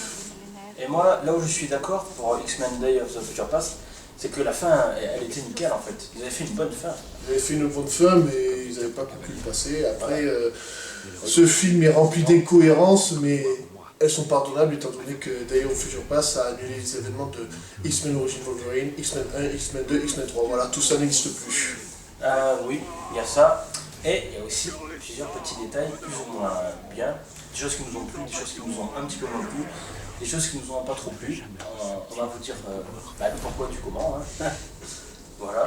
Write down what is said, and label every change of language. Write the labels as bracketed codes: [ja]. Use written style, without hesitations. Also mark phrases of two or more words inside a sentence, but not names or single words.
[fr] Et moi, là où je suis d'accord pour X-Men Days of Future Past, c'est que la fin, elle était nickel en fait. Ils avaient fait une bonne fin. Ils avaient fait une bonne fin, mais ils n'avaient pas conclu le passé. Après, ce film est rempli d'incohérences, mais elles sont pardonnables étant donné que Days of Future Past a annulé les événements de X-Men Origins Wolverine, X-Men 1, X-Men 2, X-Men 3. Voilà, tout ça n'existe plus. Oui, il y a ça. Et il y a aussi plusieurs petits détails plus ou moins bien. Des choses qui nous ont plu, des choses qui nous ont un petit peu moins plu. Des choses qui nous ont pas trop plu, on va vous dire le pourquoi du comment. Hein. Voilà.